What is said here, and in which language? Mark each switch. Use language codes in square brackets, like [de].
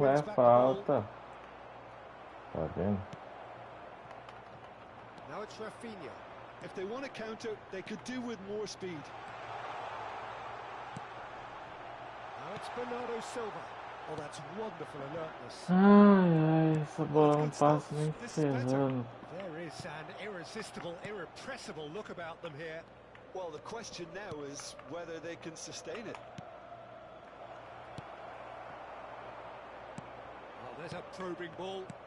[en] wins back the ball. [pt] falta. Tá vendo? [en] Now it's Rafinha. If they want to counter, they could do with more speed. Now it's Bernardo Silva. Oh, that's wonderful alertness. [pt] Ai, essa bola não passa nem ferrando. [en] There is an irresistible, irrepressible look about them here. Well, the question now is whether they can sustain it. Oh, there's a probing ball.